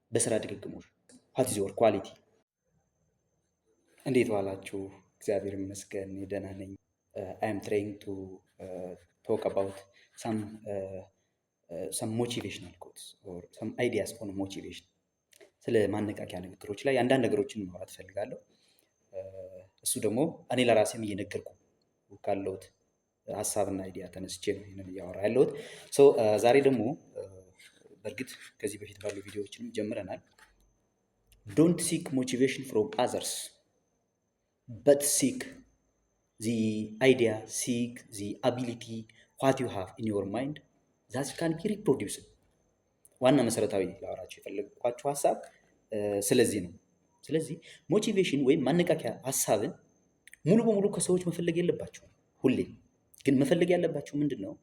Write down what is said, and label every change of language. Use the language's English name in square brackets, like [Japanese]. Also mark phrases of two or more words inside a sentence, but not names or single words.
[Amharic] በስራ ድግግሞሽ [English] what is your quality? [Amharic] እንዴት ዋላችሁ? እግዚአብሔር ይመስገን ደህና ነኝ። [English] I am trying to talk about some motivational quotes or some ideas on motivation። [Amharic] ስለ ማነቃቂያ ንግግሮች ላይ አንዳንድ ነገሮችን ማውራት እፈልጋለሁ። እሱ ደግሞ እኔ ለራሴም እየነገርኩ ካለሁት ሀሳብና አይዲያ ተነስቼ ነው ይሄንን እያወራ ያለሁት። ዛሬ ደግሞ በእርግጥ ከዚህ በፊት ባሉ ቪዲዮዎችንም ጀምረናል። [English] don't seek motivation from others but seek the idea seek the ability what you have in your mind that can be reproduced። [Amharic] ዋና መሰረታዊ ላወራቸው የፈለግኳቸው ሀሳብ ስለዚህ ነው። ስለዚህ ሞቲቬሽን ወይም ማነቃቂያ ሀሳብን ሙሉ በሙሉ ከሰዎች መፈለግ የለባቸውም። ሁሌም ግን መፈለግ ያለባቸው ምንድን ነው?